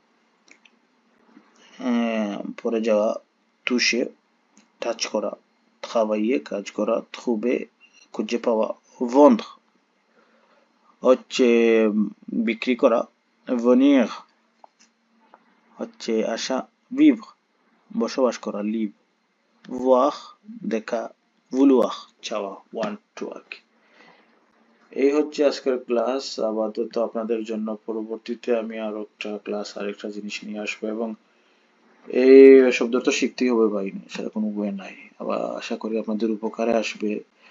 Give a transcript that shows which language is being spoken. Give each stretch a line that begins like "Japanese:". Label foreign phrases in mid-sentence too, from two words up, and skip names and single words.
Bangla: পরে যাওয়া, toucher, টাচ করা, travailler, কাজ করা, trouver, খুঁজে পাওয়া, vendre হচ্ছে বিক্রি করা, venir হচ্ছে আসা, vivre বসবাস করা, live, voir দেখা, vouloir চাওয়া,
English: want to
Bangla: আর কি। এই হচ্ছে আজকের ক্লাস। আপাতত আপনাদের জন্য পরবর্তীতে আমি আরো একটা ক্লাস আরেকটা জিনিস নিয়ে আসবো, এবং এই শব্দটা শিখতেই হবে ভাই, সেটা কোনো ওয়ে নাই। আবার আশা করি আপনাদের উপকারে আসবে।